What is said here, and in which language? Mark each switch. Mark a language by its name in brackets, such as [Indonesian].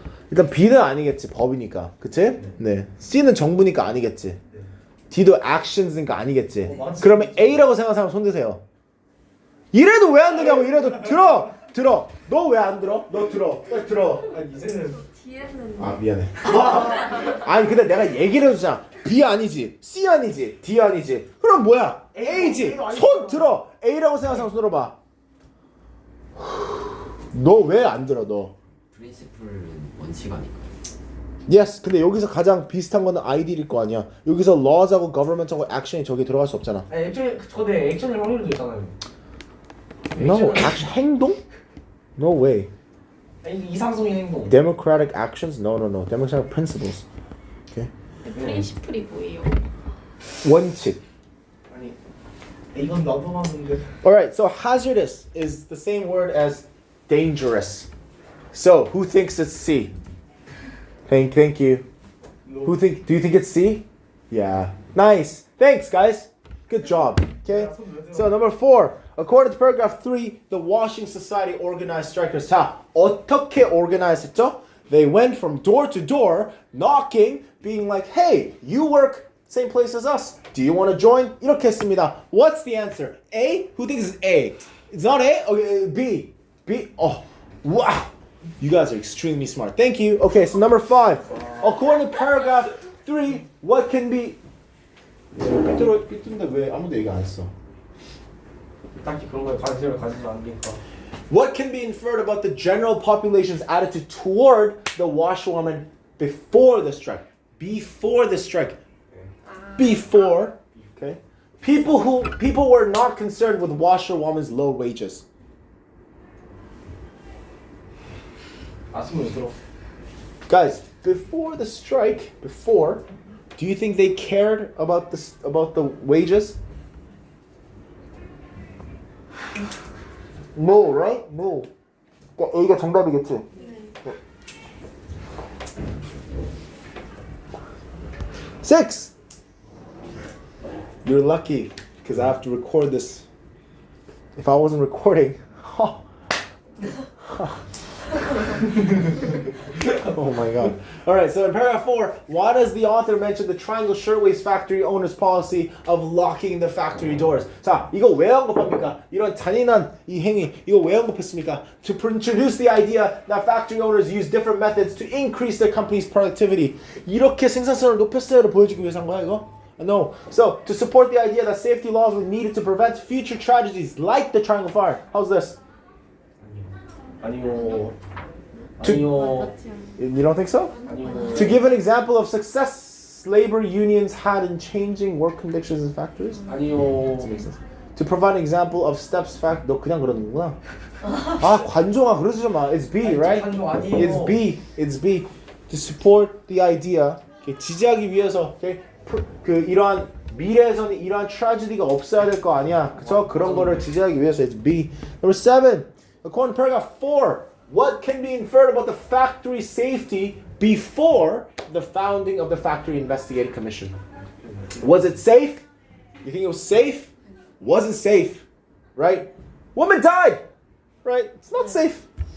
[Korean] 일단 B는 아니겠지, 법이니까, 그치? 네. C는 정부니까 아니겠지. D도 actions니까 아니겠지. 그러면 A라고 생각하는 사람 손 드세요. 이래도 왜 안 되냐고. 이래도 들어. 너 왜 안 들어? 너 들어. 빨리 들어. 아니 이제는 D에는 아 미안해. 아니 근데 내가 얘기를 해주잖아. B 아니지, C 아니지, D 아니지. 그럼 뭐야? A지. 손 들어. A라고 생각하는 사람 손 들어봐. 너 왜 안 들어 너? 프린시플은 원칙 아닐까? [English] Yes. [Korean] 근데 여기서 가장 비슷한 거는 ideal일 거 아니야. 여기서 laws하고 government하고 action이 저기 들어갈 수 없잖아. 아니 액션 저대 액션일 확률도 있잖아요. [English] No, action [Korean] 행동? [English] No way. [Korean] 아니 이상적인 행동. [English] Democratic actions? No. Democratic principles. Okay. [Korean] 프린시플이 뭐예요? 원칙. 아니 이건 나도 하는데. [English] Alright, so hazardous is the same word as dangerous. So, who thinks it's C? Thank you. No. Do you think it's C? Yeah. Nice. Thanks, guys. Good job. Okay. So number 4. According to paragraph 3, the Washing Society organized strikers. [Korean] 자, 어떻게 organize 했죠? [English] They went from door to door, knocking, being like, hey, you work same place as us. Do you want to join? [Korean] 이렇게 했습니다. [English] What's the answer? A? Who thinks it's A? It's not A? Okay, B. B. Oh, wow. You guys are extremely smart. Thank you. Okay, so number 5. According to paragraph 3, what can be... [Korean] 삐뚤는데 왜 아무도 얘기 안 했어? 딱히 그런 거에 관심을 가지지 않으니까. [English] What can be inferred about the general population's attitude toward the washerwoman before the strike? Before the strike. Before. Okay. People were not concerned with washerwoman's low wages. [Korean] 아침에 들어. [English] Guys, before the strike, do you think they cared about the wages? No, right? No. [Korean] A가 정답이겠지? 네. [English] 6. You're lucky because I have to record this. If I wasn't recording, oh my god. Alright, so in paragraph 4, why does the author mention the Triangle Shirtwaist factory owner's policy of locking the factory doors? [Korean] 자, 이거 왜 언급합니까? 이런 잔인한 이 행위, 이거 왜 언급했습니까? [English] To introduce the idea that factory owners use different methods to increase their company's productivity. [Korean] 이렇게 생산성을 높였어요를 보여주기 위해서 한 거야, 이거? [English] No. So, to support the idea that safety laws were needed to prevent future tragedies like the Triangle Fire. How's this? [Korean] 아니요. [English] To- [Korean] 아니요. 맞지 않아. [English] You don't think so? [Korean] 아니요. [English] To give an example of success labor unions had in changing work conditions in factories? [Korean] 아니요. [English] Does it make sense? To provide an example of steps fact. [Korean] 너 그냥 그러는구나. 아 관종아 그러지 마. [English] It's B, right? [Korean] 관종 아니에요. [English] It's B. It's B. To support the idea. [Korean] Okay, 지지하기 위해서. Okay, 그 이러한 미래에서는 이러한 트라지디가 없어야 될 거 아니야. 그쵸? 그런 거를 지지하기 위해서. [English] It's B. Number 7. According to paragraph 4. What can be inferred about the factory safety before the founding of the Factory Investigating Commission? Was it safe? You think it was safe? Wasn't safe, right? Woman died, right? It's not safe.